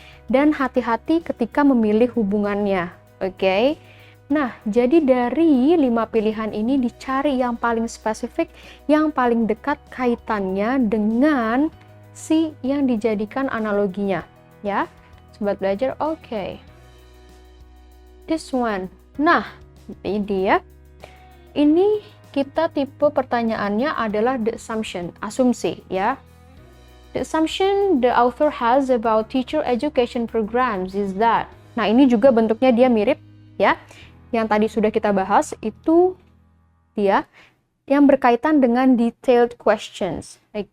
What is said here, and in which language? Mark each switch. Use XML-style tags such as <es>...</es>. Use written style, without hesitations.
<id>Dan hati-hati ketika memilih hubungannya. Nah, jadi dari 5 pilihan ini dicari yang paling spesifik, yang paling dekat kaitannya dengan si yang dijadikan analoginya, ya. Sobat belajar,</id> <en>this one.</en> <id>Nah, ini dia. Ini kita tipe pertanyaannya adalah the assumption, asumsi, ya.</id> <en>The assumption the author has about teacher education programs is that.</en> <id>Nah, ini juga bentuknya dia mirip, ya. Yang tadi sudah kita bahas itu dia yang berkaitan dengan detailed questions.</id>